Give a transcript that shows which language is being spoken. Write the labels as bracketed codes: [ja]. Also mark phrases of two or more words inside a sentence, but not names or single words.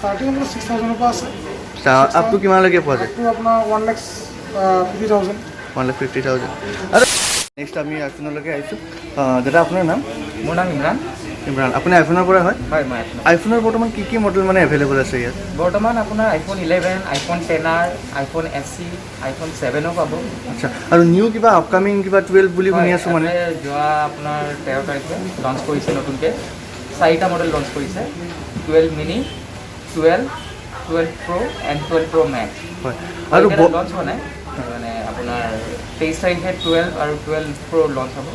[as] ষ্টাৰ্টিং আপোনাৰ 6,000ৰ পৰা আছে। [en] up to [as] কিমানলৈকে পোৱা যায়? আপোনাৰ 1,50,000। 1,50,000। আৰু নেক্সট আমি আইফোনলৈকে আহিছোঁ। দাদা আপোনাৰ নাম? মোৰ নাম ইমৰান। আপুনি আইফোনৰ পৰা হয়? হয়, মই আইফোনৰ বৰ্তমান কি মডেল মানে এভেইলেবল আছে ইয়াত? বৰ্তমান আপোনাৰ iPhone 11, iPhone XR, iPhone SE, iPhone 7ও পাব। আচ্ছা, আৰু নিউ কিবা আপকামিং কিবা 12 বুলি শুনি আছোঁ মানে? যোৱা আপোনাৰ 13 তাৰিখে লঞ্চ কৰিছে নতুনকৈ। 4টা মডেল লঞ্চ কৰিছে, 12 মিনি, 12 Pro and 12 Pro Max। হয়, আৰু লঞ্চ হোৱা নাই, মানে আপোনাৰ 23 তাৰিখে 12 আৰু 12 Pro লঞ্চ হ'ব।